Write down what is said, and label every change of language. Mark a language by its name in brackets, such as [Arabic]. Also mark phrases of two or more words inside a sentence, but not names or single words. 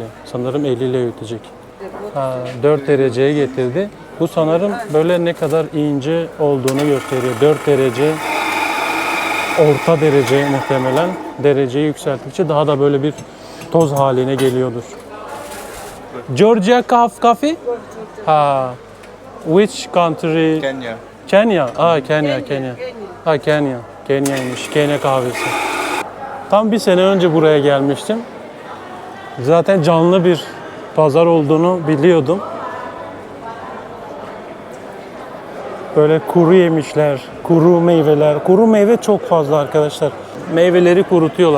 [Turkish] Sanırım eliyle öğütecek. 4 dereceye getirdi. Bu sanırım böyle ne kadar ince olduğunu gösteriyor. 4 derece orta derece muhtemelen. Dereceyi yükselttikçe daha da böyle bir toz haline geliyordur. Georgia Coffee? Ha. [English] Which country? [Turkish] Kenya. Kenya. Kenya. Kenya. Kenya'ymış. Kenya kahvesi. Tam bir sene önce buraya gelmiştim. Zaten canlı bir pazar olduğunu biliyordum. Böyle kuru yemişler, kuru meyveler. Kuru meyve çok fazla arkadaşlar. Meyveleri kurutuyorlar.